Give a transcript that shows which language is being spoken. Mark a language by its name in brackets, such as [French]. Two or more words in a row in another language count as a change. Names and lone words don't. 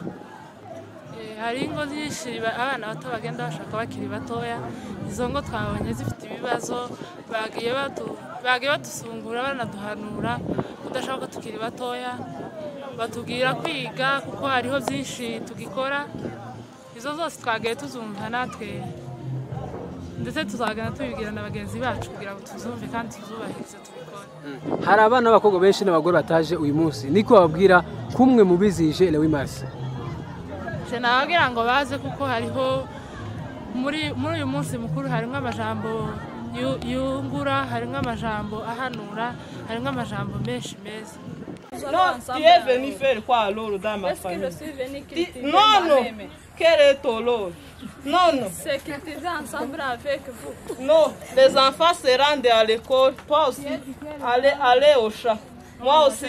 [Kinyarwanda] Hari ingo nyinshi abana bato bagenda bashaka bakiri batoya, izo ngo twabonye zifite ibibazo, bagiye badusungura banaduhanura kudashaka ko tukiri batoya, batubwira kwiga kuko hariho byinshi tugikora. Izo zose twagiye tuzumva natwe, ndetse tuzagana tubibwira na bagenzi bacu kugira ngo tuzumve kandi tuzubahirize tubikore. Hari abana b'abakobwa benshi n'abagore bataje uyu munsi, niko bababwira kumwe mu bizije [French] le 8 mars? [Kinyarwanda] Nababwira ngo baze kuko hariho muri uyu munsi mukuru harimo amajambo yungura, harimo amajambo ahanura, harimo amajambo menshi meza. [French] Non, tu es venu faire quoi alors dans ma famille? Est-ce que je suis venu critiquer non, quel est ton rôle? Non. C'est critiquer ensemble avec vous. Non, les enfants se rendent à l'école, toi aussi, allez au chat. Moi aussi,